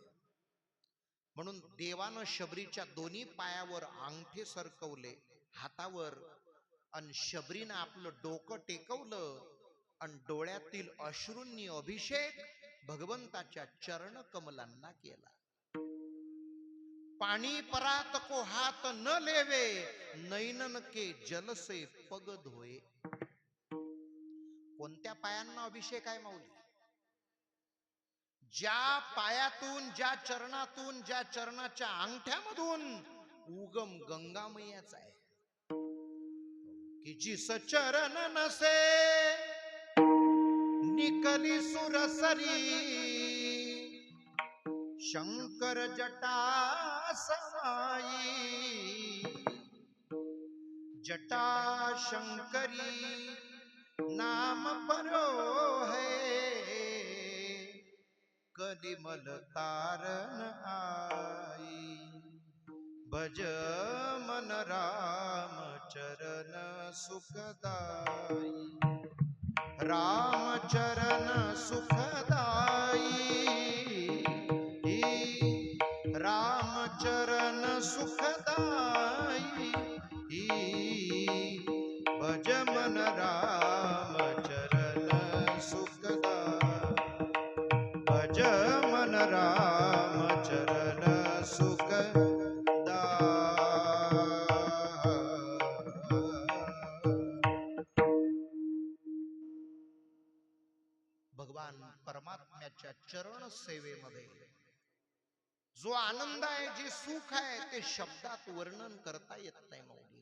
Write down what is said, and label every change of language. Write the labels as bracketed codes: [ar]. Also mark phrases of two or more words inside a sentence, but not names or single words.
[mr] म्हणून देवानं शबरीच्या दोन्ही पायावर अंगठे सरकवले हातावर आणि शबरीनं आपलं डोकं टेकवलं आणि डोळ्यातील अश्रूंनी अभिषेक भगवंताच्या चरण कमलांना केला. [hi] पाणी परात को हात न लेवे नैनन के जल से पग धोए. [mr] कोणत्या पायांना अभिषेक आहे माऊली? ज्या पायातून ज्या चरणातून ज्या चरणाच्या अंगठ्यामधून उगम गंगामयाचा आहे. [hi] कि जिस चरण नसे निकली सुरसरी शंकर जटा समाई जटा शंकरी नाम परो है कलिमल तारन आई. भज मन राम चरण सुखदाई राम चरण सुखदाई राम चरण सुखदाई भज मन राम चरण सुखदाई भज मन राम चरण सुखदाई. [mr] भगवान परमात्म्याच्या चरण सेवेमध्ये जो आनंद आहे जे सुख आहे ते शब्दात वर्णन करता येत नाही माऊली.